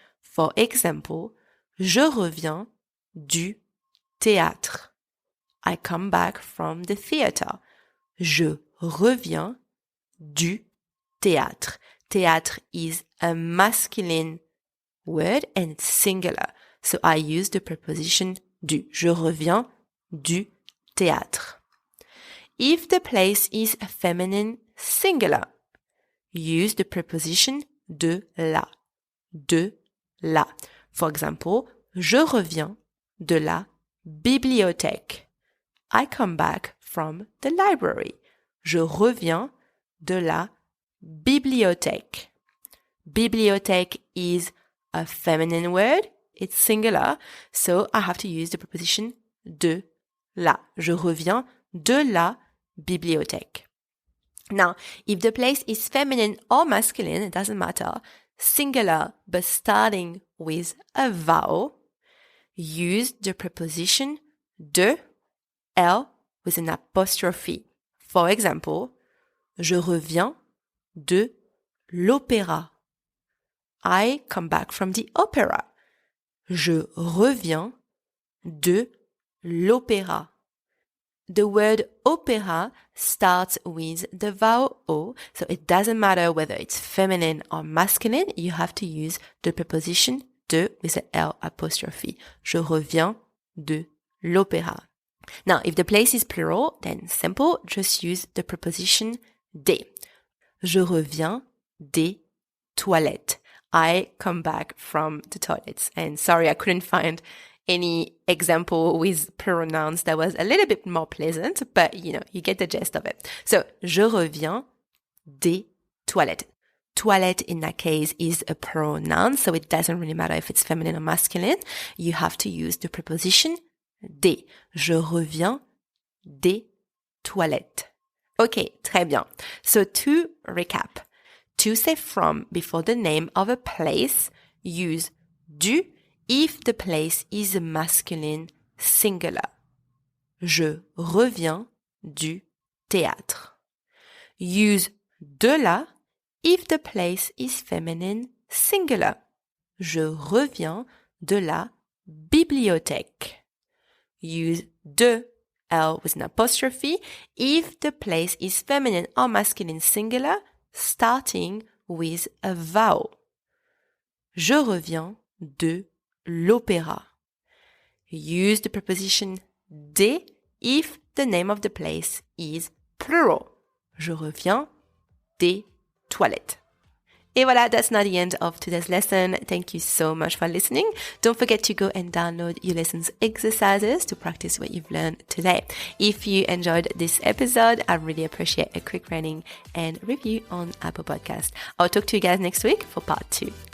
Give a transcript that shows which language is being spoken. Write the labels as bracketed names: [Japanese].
[English] For example, [French] je reviens du théâtre. [English] I come back from the theater. [French] Je reviens du théâtre. [English] Théâtre is a masculine word and it's singular. So I use the preposition du. [French] Je reviens du théâtre. [English] If the place is feminine singular, use the preposition de la. [French] De la. [English] For example, [French] je reviens de la bibliothèque. [English] I come back from the library. [French] Je reviens de la bibliothèque. [English] Bibliothèque is a feminine word. It's singular. So I have to use the preposition de la. [French] Je reviens de la bibliothèque. [English] Now, if the place is feminine or masculine, it doesn't matter. Singular, but starting with a vowel, use the preposition de, L with an apostrophe. For example, [French] je reviens de l'opéra. [English] I come back from the opera. [French] Je reviens de l'opéra. [English] The word opéra starts with the vowel O, so it doesn't matter whether it's feminine or masculine, you have to use the preposition de with an L apostrophe. [French] Je reviens de l'opéra. [English] Now, if the place is plural, then simple, just use the preposition des. [French] Je reviens des toilettes. [English] I come back from the toilets. And sorry, I couldn't find any example with pronouns that was a little bit more pleasant, but you know, you get the gist of it. So, [French] je reviens des toilettes. [English] Toilette in that case is a pronoun, so it doesn't really matter if it's feminine or masculine. You have to use the preposition des. [French] Je reviens des toilettes. Okay, très bien. [English] So to recap, to say from before the name of a place, use du if the place is a masculine singular. [French] Je reviens du théâtre. [English] Use de la if the place is feminine singular. [French] Je reviens de la bibliothèque. [English] Use de L with an apostrophe if the place is feminine or masculine singular, starting with a vowel. [French] Je reviens de l'opéra. [English] Use the preposition des if the name of the place is plural. [French] Je reviens des toilettes. Et voilà, [English] that's not the end of today's lesson. Thank you so much for listening. Don't forget to go and download your lessons exercises to practice what you've learned today. If you enjoyed this episode, I really appreciate a quick rating and review on Apple Podcast. I'll talk to you guys next week for part 2.